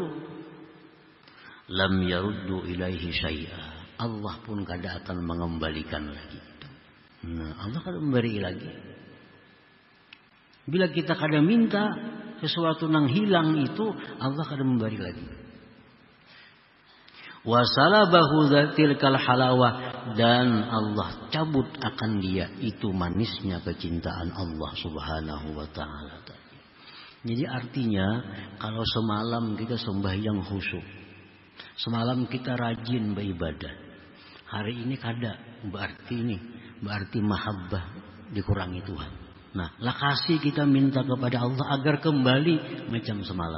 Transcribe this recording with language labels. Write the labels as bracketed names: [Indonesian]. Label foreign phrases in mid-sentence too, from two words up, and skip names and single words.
[Arabic] لم يرده إليه شيئا. [Banjar] Allah pun kada akan mengembalikan lagi. Nah, Allah kada memberi lagi. Bila kita kada minta sesuatu yang hilang itu, Allah kada memberi lagi. [Arabic] وسلبه تلك الحلاوة, [Banjar] dan Allah cabut akan dia itu manisnya kecintaan Allah [Arabic] سبحانه وتعالى. [Banjar] Jadi artinya kalau semalam kita sembahyang khusyuk, semalam kita rajin beribadah, hari ini kada, berarti mahabbah dikurangi Tuhan. Nah, lakasi kita minta kepada Allah agar kembali macam semalam.